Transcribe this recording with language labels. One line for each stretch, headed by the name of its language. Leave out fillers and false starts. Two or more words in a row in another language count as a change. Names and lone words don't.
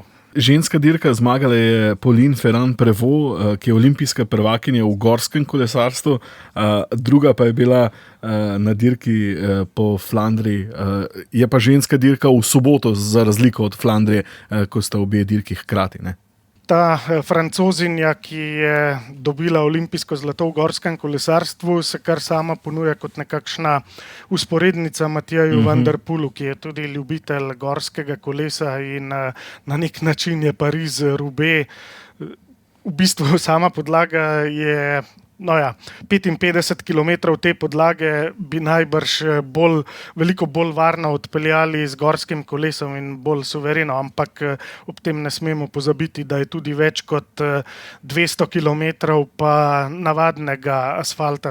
Slovenian: Ženska dirka zmagala je Pauline Ferrand-Prévot, ki je olimpijska prvakinja v gorskem kolesarstvu, druga pa je bila na dirki po Flandriji. Je pa ženska dirka v soboto, za razliko od Flandrije, ko sta obe dirki hkrati, ne? Ta Francozinja, ki je dobila olimpijsko zlato v gorskem kolesarstvu, se kar sama ponuja kot nekakšna usporednica Mathieu van der Poelu, ki je tudi ljubitelj gorskega kolesa in na nek način je Pariz-Roubaix. V bistvu sama podlaga je 55 km te podlage bi najbrž veliko bolj varno odpeljali z gorskim kolesom in bolj suvereno, ampak ob tem ne smemo pozabiti, da je tudi več kot 200 km pa navadnega asfalta.